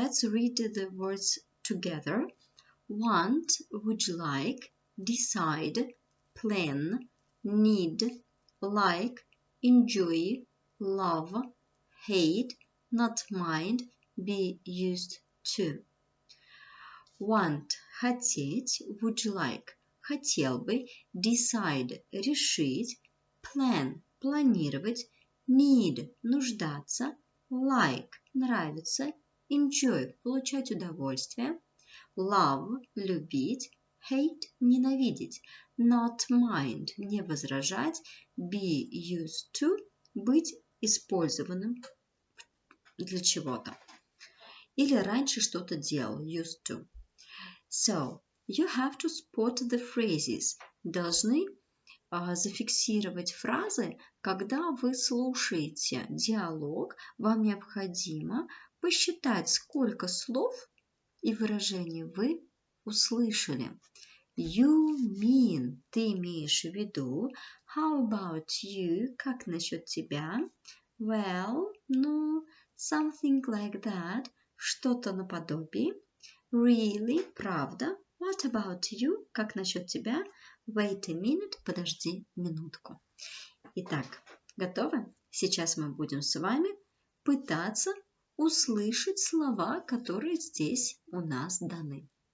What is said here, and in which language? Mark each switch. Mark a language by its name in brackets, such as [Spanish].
[English] Let's read the words together. Want, would like, decide, plan, need, like, enjoy, love, hate, not mind, be used to. [Russian] Want – хотеть, would like – хотел бы, decide – решить, plan – планировать, need – нуждаться, like – нравится, enjoy – получать удовольствие, love – любить, hate – ненавидеть, not mind – не возражать, be used to – быть использованным для чего-то. Или раньше что-то делал, used to. [English] So, you have to spot the phrases. [Russian] Должны зафиксировать фразы, когда вы слушаете диалог. Вам необходимо посчитать, сколько слов и выражений вы услышали. [English] You mean, [Russian] ты имеешь в виду. [English] How about you, [Russian] как насчет тебя? [English] Well, ну, something like that, [Russian] что-то наподобие. [English] Really, [Russian] правда. [English] What about you, [Russian] как насчет тебя? [English] Wait a minute, [Russian] подожди минутку. Итак, готовы? Сейчас мы будем с вами пытаться услышать слова, которые здесь у нас даны.